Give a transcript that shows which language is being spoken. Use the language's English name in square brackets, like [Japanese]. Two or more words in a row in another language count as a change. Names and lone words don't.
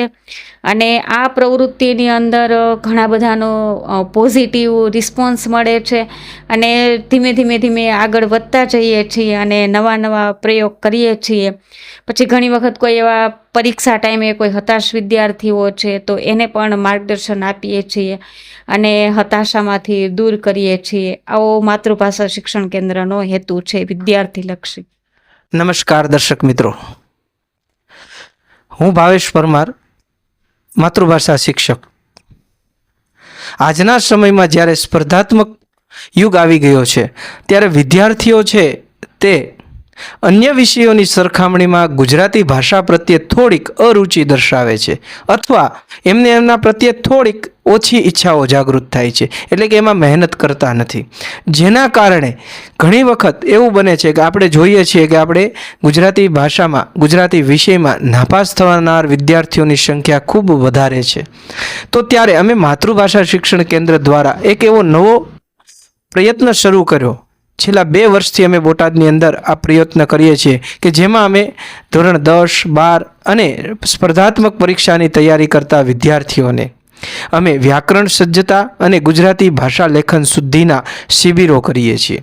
[Gujarati] અને આ પ્રવૃત્તિની અંદર ઘણા બધાનો [English] positive response [Gujarati] મળે છે અને ધીમે ધીમે ધીમે આગળ વધતા જઈએ છીએ અને નવા નવા પ્રયોગ કરીએ છીએ। પછી ઘણી વખત કોઈ એવા પરીક્ષા ટાઇમે કોઈ હતાશ વિદ્યાર્થીઓ છે તો એને પણ માર્ગદર્શન આપીએ છીએ અને હતાશામાંથી દૂર કરીએ છીએ। આવો માતૃભાષા શિક્ષણ કેન્દ્રનો હેતુ છે વિદ્યાર્થીલક્ષી। નમસ્કાર દર્શક મિત્રો, હું ભાવેશ પરમાર, માતૃભાષા શિક્ષક। આજના સમયમાં જ્યારે સ્પર્ધાત્મક યુગ આવી ગયો છે ત્યારે વિદ્યાર્થીઓ છે તે અન્ય વિષયોની સરખામણીમાં ગુજરાતી ભાષા પ્રત્યે થોડીક અરુચિ દર્શાવે છે અથવા એમને એમના પ્રત્યે થોડીક ઓછી ઇચ્છાઓ જાગૃત થાય છે, એટલે કે એમાં મહેનત કરતા નથી। જેના કારણે ઘણી વખત એવું બને છે કે આપણે જોઈએ છીએ કે આપણે ગુજરાતી ભાષામાં ગુજરાતી વિષયમાં નાપાસ થવાનાર વિદ્યાર્થીઓની સંખ્યા ખૂબ વધારે છે। તો ત્યારે અમે માતૃભાષા શિક્ષણ કેન્દ્ર દ્વારા એક એવો નવો પ્રયત્ન શરૂ કર્યો। છેલ્લા 2 વર્ષથી અમે બોટાદની અંદર આ પ્રયત્ન કરીએ છીએ કે જેમાં અમે ધોરણ 10, 12 અને સ્પર્ધાત્મક પરીક્ષાની તૈયારી કરતા વિદ્યાર્થીઓને અમે વ્યાકરણ સજ્જતા અને ગુજરાતી ભાષા લેખન શુદ્ધિના શિબિરો કરીએ છીએ।